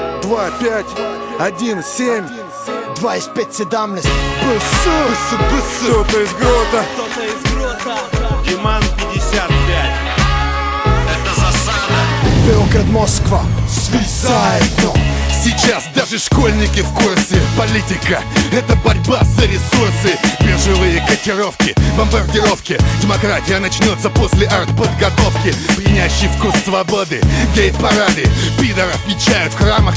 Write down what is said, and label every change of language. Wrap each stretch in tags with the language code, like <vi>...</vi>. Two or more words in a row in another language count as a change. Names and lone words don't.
<ru>2, 5, 1, 7 25, 17 Кто-то из грота. Диман 55. Это засада.</ru> <sr>Beograd, Москва, svi zajedno.</sr> <ru>Сейчас даже школьники в курсе. Политика — это борьба за ресурсы. Биржевые котировки, бомбардировки. Демократия начнется после артподготовки. Пьянящий вкус свободы, гейт-парады. Пидоров мечают в храмах.</ru>